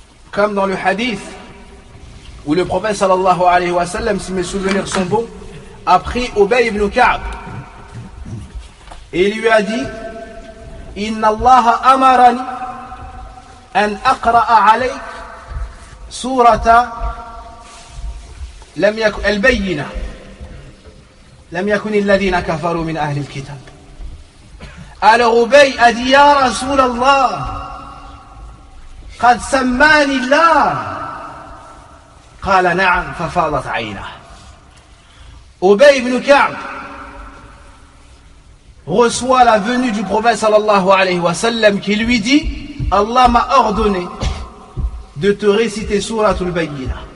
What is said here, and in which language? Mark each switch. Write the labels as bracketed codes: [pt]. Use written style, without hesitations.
[fr] Comme dans le hadith où le prophète sallallahu alayhi wa sallam, si mes souvenirs sont bons, a pris Ubay ibn Ka'b et lui a dit [ar] Inna Allah amarani an aqra'a alayk surata lam yakun al-bayyina. لم يكن الذين كفروا من أهل الكتاب. قال أبي أدي يا رسول الله قد سماني الله. قال نعم ففاضت عينه. [fr] أبي بن كعب reçoit la venue du prophète sallallahu alayhi wa sallam qui lui dit Allah m'a ordonné de te réciter sourate al-bayyinah.